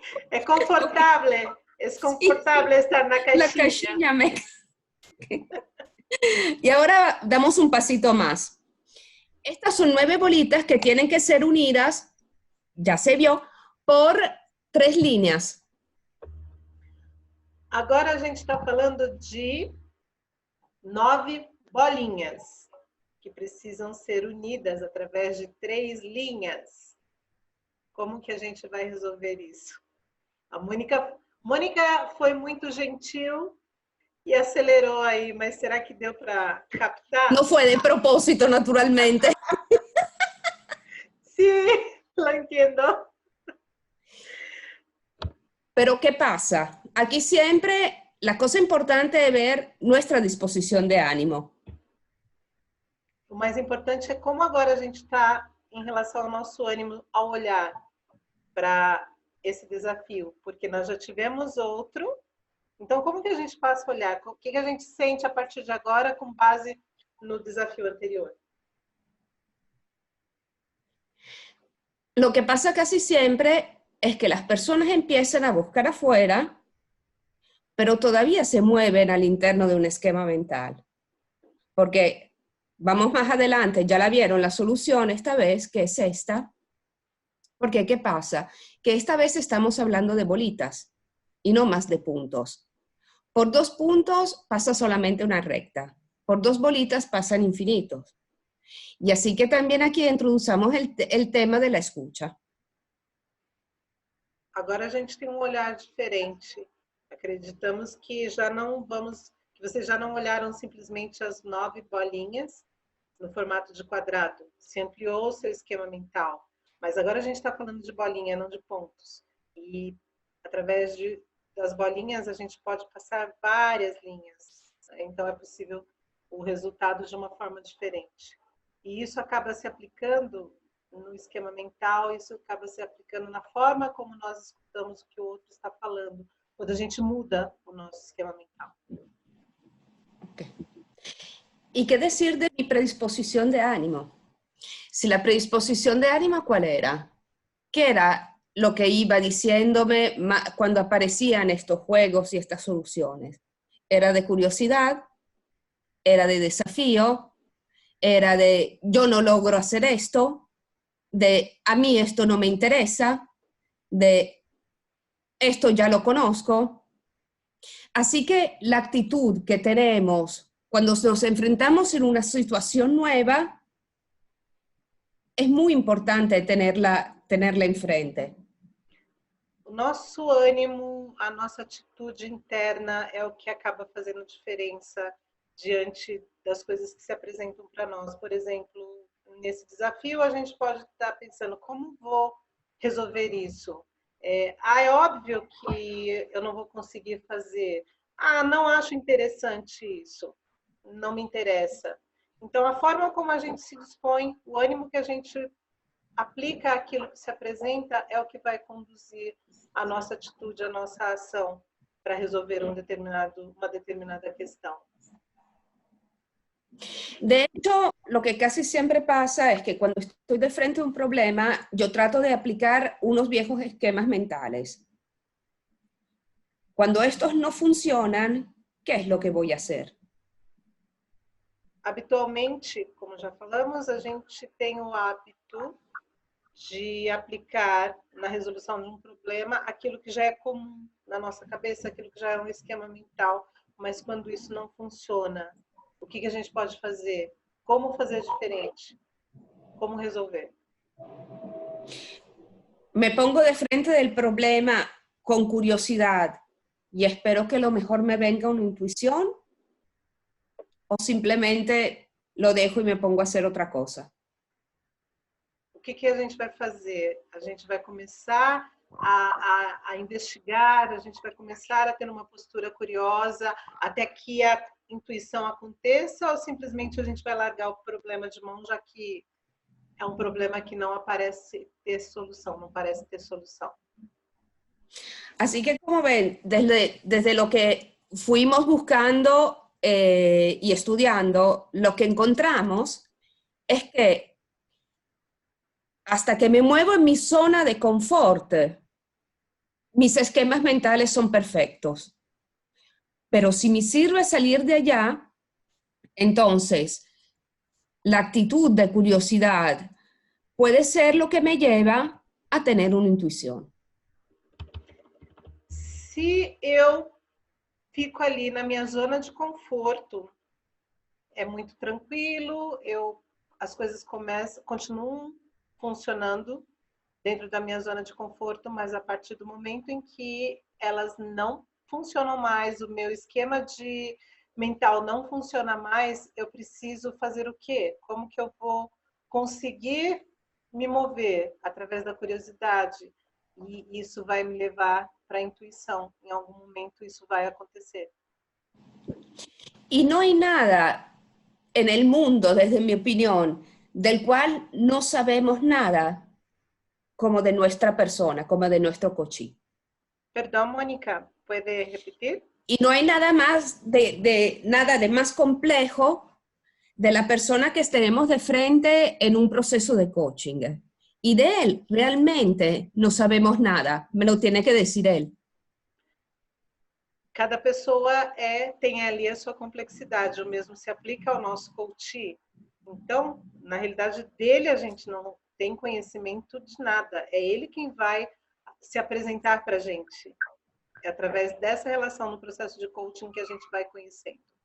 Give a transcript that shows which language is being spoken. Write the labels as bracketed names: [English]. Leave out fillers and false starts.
[Portuguese] É confortável. É confortável estar na caixinha. [Spanish] La caixinha me encanta. Y ahora damos un pasito más. Estas son 9 bolitas que tienen que ser unidas, ya se vio, por 3 linhas. [Portuguese] Agora a gente está falando de 9 bolinhas que precisam ser unidas através de 3 linhas. Como que a gente vai resolver isso? A Mônica foi muito gentil e acelerou aí, mas será que deu para captar? [Spanish] No fue de propósito, naturalmente. Sí, lo entiendo. Pero ¿qué pasa? Aquí siempre la cosa importante es ver nuestra disposición de ánimo. [Portuguese] O mais importante é como agora a gente está em relação ao nosso ânimo ao olhar para esse desafio, porque nós já tivemos outro. Então, como que a gente passa a olhar? O que a gente sente a partir de agora com base no desafio anterior? [Spanish] Lo que pasa casi siempre es que las personas empiezan a buscar afuera, pero todavía se mueven al interno de un esquema mental. Porque vamos más adelante, ya la vieron, la solución esta vez, que es esta. Porque, ¿qué pasa? Que esta vez estamos hablando de bolitas y no más de puntos. Por 2 puntos pasa solamente una recta. Por 2 bolitas pasan infinitos. Y así que también aquí introducimos el tema de la escucha. [Portuguese] Agora a gente tem um olhar diferente. Acreditamos que já não vamos, Vocês já não olharam simplesmente as 9 bolinhas no formato de quadrado. Se ampliou o seu esquema mental. Mas agora a gente está falando de bolinha, não de pontos. E através das bolinhas a gente pode passar várias linhas. Então é possível o resultado de uma forma diferente. E isso acaba se aplicando no esquema mental, isso acaba se aplicando na forma como nós escutamos o que o outro está falando, quando a gente muda o nosso esquema mental. Okay. [Spanish] ¿Y qué decir de mi predisposición de ánimo? Si la predisposición de ánimo, ¿cuál era? ¿Qué era lo que iba diciéndome cuando aparecían estos juegos y estas soluciones? ¿Era de curiosidad? ¿Era de desafío? ¿Era de yo no logro hacer esto? ¿De a mí esto no me interesa? ¿De esto ya lo conozco? Así que la actitud que tenemos cuando nos enfrentamos en una situación nueva es muy importante tenerla enfrente. [Portuguese] O nosso ânimo, a nossa atitude interna é o que acaba fazendo diferença diante das coisas que se apresentam para nós. Por exemplo, nesse desafio a gente pode estar pensando, como vou resolver isso? É óbvio que eu não vou conseguir fazer. Não acho interessante isso. Não me interessa. Então, a forma como a gente se dispõe, o ânimo que a gente aplica àquilo que se apresenta é o que vai conduzir a nossa atitude, a nossa ação para resolver uma determinada questão. [Spanish] De hecho, lo que casi siempre pasa es que cuando estoy de frente a un problema, yo trato de aplicar unos viejos esquemas mentales. Cuando estos no funcionan, ¿qué es lo que voy a hacer? [Portuguese] Habitualmente, como já falamos, a gente tem o hábito de aplicar na resolução de um problema aquilo que já é comum na nossa cabeça, aquilo que já é um esquema mental, mas quando isso não funciona, o que a gente pode fazer? Como fazer diferente? Como resolver? [Spanish] Me pongo de frente del problema con curiosidad y espero que lo mejor me venga una intuición, o simplemente lo dejo y me pongo a hacer otra cosa. [Portuguese] O que a gente vai fazer? A gente vai começar a investigar, a gente vai começar a ter uma postura curiosa até que a intuição aconteça, ou simplesmente a gente vai largar o problema de mão, já que é um problema que não aparece ter solução, não parece ter solução. [Spanish] Así que, como ven, desde lo que fuimos buscando y estudiando, lo que encontramos es que hasta que me muevo en mi zona de confort, mis esquemas mentales son perfectos. Pero si me sirve salir de allá, entonces la actitud de curiosidad puede ser lo que me lleva a tener una intuición. [Portuguese] Se eu fico ali na minha zona de conforto, é muito tranquilo, as coisas continuam funcionando dentro da minha zona de conforto, mas a partir do momento em que elas não funcionam mais, o meu esquema mental não funciona mais, eu preciso fazer o quê? Como que eu vou conseguir me mover? Através da curiosidade. E isso vai me levar para a intuição. Em algum momento isso vai acontecer. [Spanish] Y no hay nada en el mundo, desde mi opinión, del cual no sabemos nada como de nuestra persona, como de nuestro coaching. Perdón, Mónica, ¿puede repetir? Y no hay nada más nada de más complejo de la persona que tenemos de frente en un proceso de coaching. Y de él realmente no sabemos nada, me lo tiene que decir él. [Portuguese] Cada pessoa tem ali a sua complexidade, o mesmo se aplica ao nosso coach. Então, na realidade dele a gente não tem conhecimento de nada, é ele quem vai se apresentar para a gente. É através dessa relação no processo de coaching que a gente vai conhecendo.